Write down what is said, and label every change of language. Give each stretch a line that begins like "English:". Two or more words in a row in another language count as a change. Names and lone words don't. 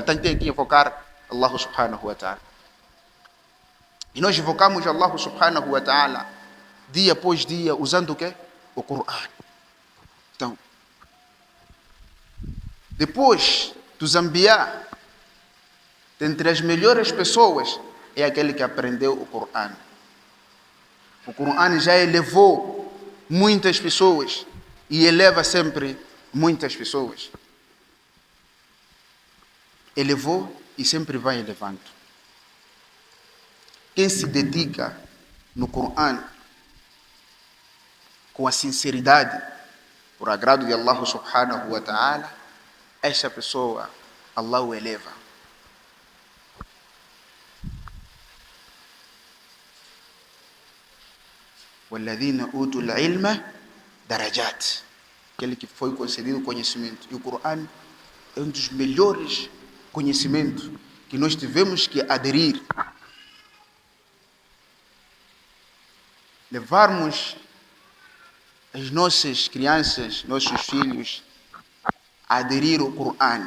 Portuguese: Então tem que invocar
Arabic: الله سبحانه وتعالى.
Portuguese: E nós invocamos
Arabic: الله سبحانه وتعالى
Portuguese: dia após dia, usando o quê? O Corão. Então, depois dos Anbiya, dentre as melhores pessoas, é aquele que aprendeu o Corão. O Corão já elevou muitas pessoas e eleva sempre muitas pessoas. Elevou e sempre vai elevando. Quem se dedica no Corão com a sinceridade, por agrado de
Arabic: الله سبحانه وتعالى,
Portuguese: essa pessoa, Allah o eleva.
Arabic: وَالَّذِينَ أُوتُوا الْعِلْمَ دَرَجَاتٍ.
Portuguese: Aquele que foi concedido conhecimento. E o Corão é um dos melhores conhecimentos que nós tivemos que aderir. Levarmos as nossas crianças, nossos filhos, a aderir ao Corão.